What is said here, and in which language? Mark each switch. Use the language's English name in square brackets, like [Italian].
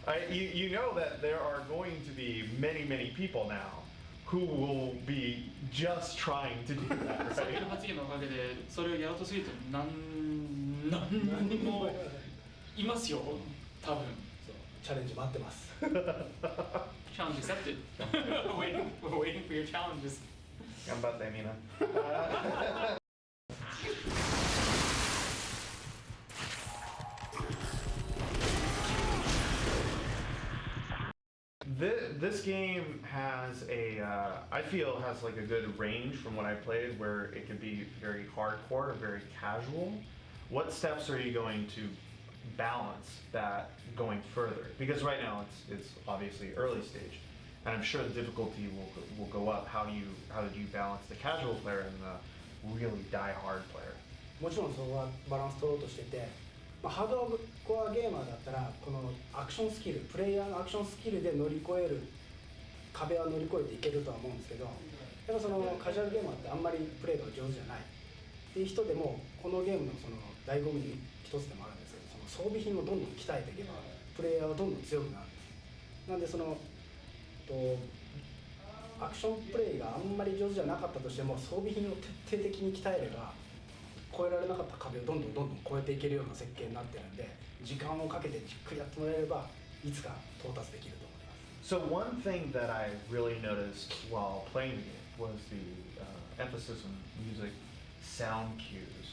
[English] You know that there are going to be many people now who will be just trying to do that, [Japanese] そういう [English] right? [Japanese] 発言のおかげでそれをやろうとすると何人もいますよ多分。そうチャレンジ待ってます [English] Challenge accepted. we're waiting for your challenges. [Japanese] 頑張ってみんな。 [English] This game has I feel has like a good range from what I played, where it could be very hardcore or very casual. What steps are you going to balance that going further? Because right now it's obviously early stage, and I'm sure the difficulty will go up. How did you balance the casual player and the really die-hard player? [Japanese] もちろんそこはバランス取ろうとしてて、ハードコアゲーマーだったらこのアクションスキル、プレイヤーのアクションスキルで乗り越える壁は乗り越えていけるとは思うんですけど、やっぱそのカジュアルゲーマーってあんまりプレイが上手じゃないっていう人でもこのゲームのその醍醐味の一つでもあるんですけど、その装備品をどんどん鍛えていけばプレイヤーはどんどん強くなる。なんでそのアクションプレイがあんまり上手じゃなかったとしても装備品を徹底的に鍛えれば越えられなかった壁をどんどん越えていけるような設計になってるんで、時間をかけてじっくりやってもらえればいつか到達できると思います。 [English] So one thing that I really noticed while playing the game was the emphasis on music sound cues.